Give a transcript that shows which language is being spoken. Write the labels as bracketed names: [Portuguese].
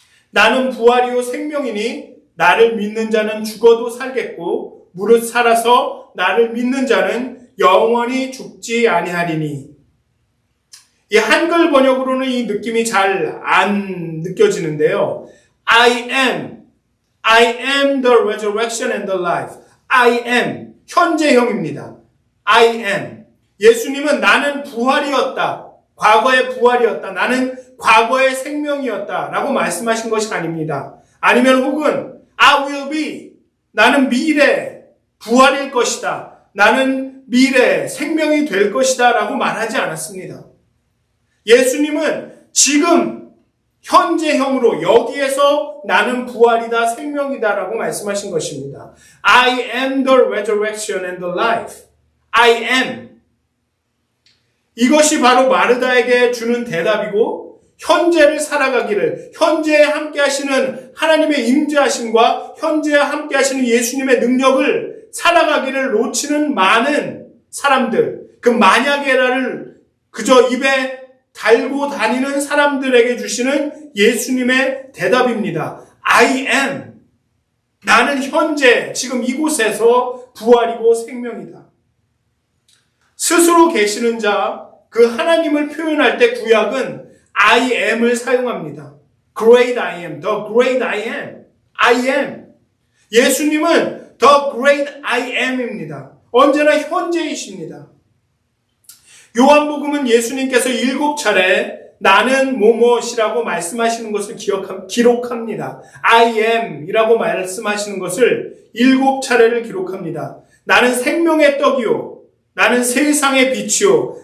[Korean] 나는 부활이요 생명이니 나를 믿는 자는 죽어도 살겠고 무릇 살아서 나를 믿는 자는 영원히 죽지 아니하리니. 이 한글 번역으로는 이 느낌이 잘 안 느껴지는데요. [English] I am the resurrection and the life. I am 현재형입니다. I am. [Korean] 예수님은 나는 부활이었다. 과거의 부활이었다. 나는 과거의 생명이었다. 라고 말씀하신 것이 아닙니다. 아니면 혹은 [English] I will be. [Korean] 나는 미래 부활일 것이다. 나는 미래 생명이 될 것이다. 라고 말하지 않았습니다. 예수님은 지금 현재형으로 여기에서 나는 부활이다, 생명이다 라고 말씀하신 것입니다. [English] I am the resurrection and the life. I am. [Korean] 이것이 바로 마르다에게 주는 대답이고 현재를 살아가기를, 현재에 함께 하시는 하나님의 임재하심과 현재에 함께 하시는 예수님의 능력을 살아가기를 놓치는 많은 사람들, 그 만약에라를 그저 입에 달고 다니는 사람들에게 주시는 예수님의 대답입니다. [English] I am. [Korean] 나는 현재 지금 이곳에서 부활이고 생명이다. 스스로 계시는 자, 그 하나님을 표현할 때 구약은 I am을 사용합니다. [English] Great I am, the great I am, I am. [Korean] 예수님은 [English] the great I am [Korean] 입니다. 언제나 현재이십니다. 요한복음은 예수님께서 7차례 나는 뭐뭐이라고 말씀하시는 것을 기록합니다. I am 이라고 말씀하시는 것을 7차례를 기록합니다. 나는 생명의 떡이요. 나는 세상의 빛이요.